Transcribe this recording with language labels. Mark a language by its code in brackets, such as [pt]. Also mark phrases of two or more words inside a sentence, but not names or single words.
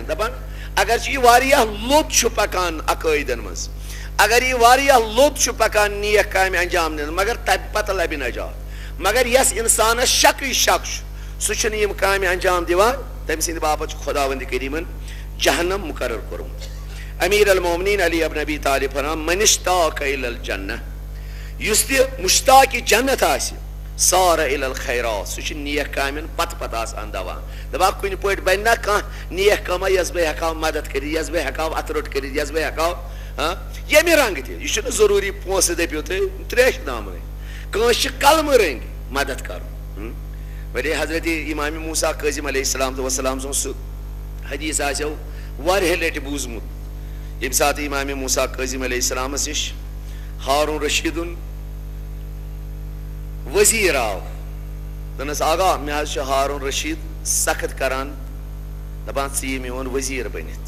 [ks] دپان اگر یہِ واریاہ لوٚت چھُ پکان عقٲیدن منٛز اگر یہِ واریاہ لوٚت چھُ پکان نیک کامہِ انجام دِنس مگر تمہِ پتہٕ لبہِ نجات. مگر یس انسانس شکٕے شک چھُ سُہ چھُنہٕ یِم کامہِ انجام دِوان. تٔمۍ سٕنٛدِ باپتھ چھُ خۄداوندِ کریٖمن جہنم مقرر کوٚرمُت. امیر المومنیٖن علی ابن ابی طالب فرماوان [ar] من اشتاق الی الجنہ. [ks] یُس تہِ مشتاقِ جنت آسہِ [ar] سارا الی الخیرات [ks] سُہ چھُ نیک کامٮ۪ن پتہٕ پتہٕ آسان دوان. دپان کُنہِ پٲٹھۍ بنہِ نا کانٛہہ نیک کٲما یۄس بہٕ ہٮ۪کہٕ ہاو مدد کٔرِتھ یۄس بہٕ ہٮ۪کہٕ ہاو اتھٕ روٚٹ کٔرِتھ یۄس بہٕ ہٮ۪کہٕ ہاو ییٚمہِ رنٛگہٕ تہِ. یہِ چھُنہٕ ضروٗری پونٛسہٕ دٔپِو تُہۍ ترٛیشہِ دامنٕے. کٲنٛسہِ چھِ کلمہٕ رٔنٛگۍ مدد کرُن. وۄنۍ حضرت امامِ موسیٰ کاظم [ar] علیہ السلام وسلام [ks] سُنٛد سُہ حدیث آسیو واریاہ لٹہِ بوٗزمُت. ییٚمہِ ساتہٕ امامِ موسیٰ کاظم علیہ السلامس نِش ہارون رشیٖدُن وزیٖر آو. دوٚپنس آغا مےٚ حظ چھُ ہارون رشیٖد سخت کران دپان ژٕ یہِ میون وزیٖر بٔنِتھ.